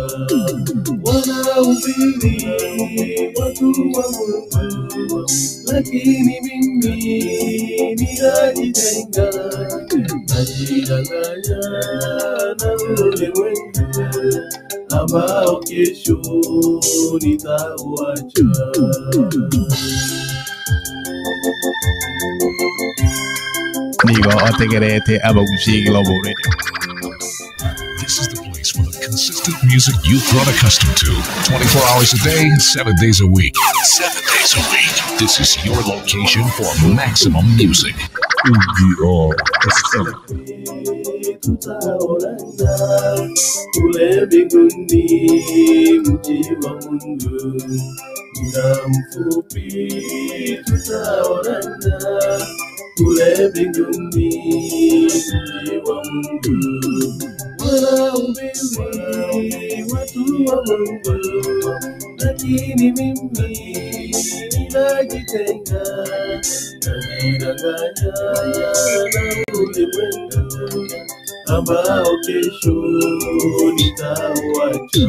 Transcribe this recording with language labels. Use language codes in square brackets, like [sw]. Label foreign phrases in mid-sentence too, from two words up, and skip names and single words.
[sw] Wanahubiri watu wa Mungu, lakini mimi ninajitenga. Najidanganya na ulimwengu ambao kesho nitauacha. [guz] Nigo otegerete Abagushi Global Radio. [en] This is the place for the consistent music you've grown accustomed to. 24 hours a day, 7 days a week. 7 days a week. This is your location for maximum music. [sw] Kule mbinguni mji wa Mungu, muda mfupi tutaonana. Kule mbinguni mji wa Mungu, wanahubiri watu wa Mungu, lakini mimi ninajitenga, najidanganya na ulimwengu ambao kesho nitauacha.